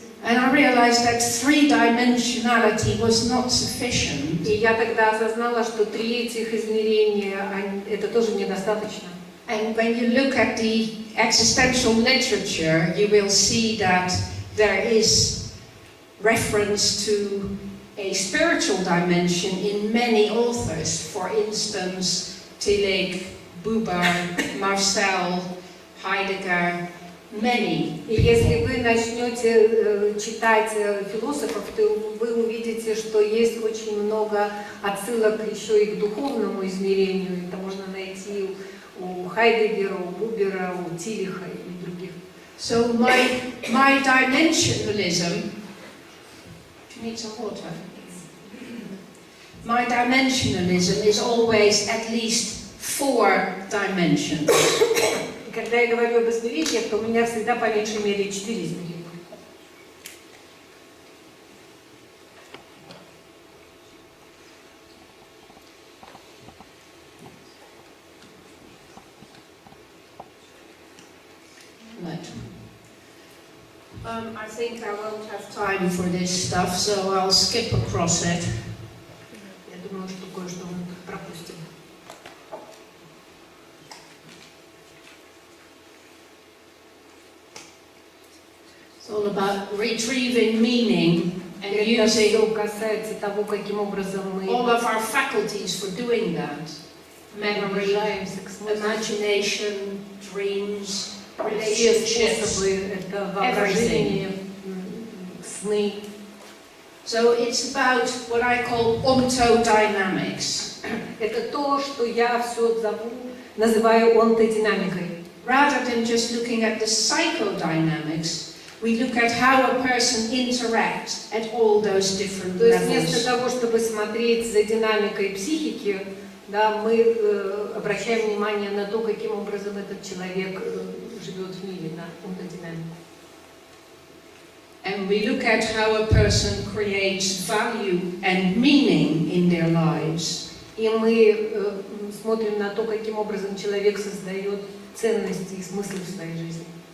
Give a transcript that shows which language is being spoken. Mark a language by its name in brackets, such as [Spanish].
[English] and I realized that three-dimensionality was not sufficient. [Russian] И я тогда осознала, что три этих измерения, это тоже недостаточно. [English] And when you look at the existential literature, you will see that there is reference to a spiritual dimension in many authors. For instance, Tillich, Buber, Marcel, Heidegger, many. [Russian] И если вы начнете читать философов, то вы увидите, что есть очень много отсылок еще и к духовному измерению. Это можно найти у Хайдеггера, у Бубера, у Тиллиха и других. [English] So my dimensionalism. Do you need some water? My dimensionalism is always at least 4 dimensions. [Russian] Когда я говорю об измерениях, то у меня всегда по меньшей мере 4 измерения. [English] Right. I think I won't have time for this stuff, so I'll skip across it. [Russian] Я думаю, что кое-что мы пропустим. [English] It's all about retrieving meaning and [Russian] Это все [English] using [Russian] касается того, каким образом мы [English] all of our faculties for doing that. Memory, [Russian] приближаемся к смыслу. [English] imagination, dreams, [Russian] Все [English] relationships. [Russian] способы, это воображение, сны. [English] So it's about what I call ontodynamics. [Russian] Это то, что я все называю онтодинамикой. [English] Rather than just looking at the psychodynamics, we look at how a person interacts at all those different [Russian] То есть вместо [English] levels. [Russian] того, чтобы смотреть за динамикой психики, да, мы обращаем внимание на то, каким образом этот человек живет в мире, на онтодинамику. [English] And we look at how a person creates value and meaning in their lives. [Russian] И мы смотрим на то, каким образом человек создает ценности и смысл в своей жизни.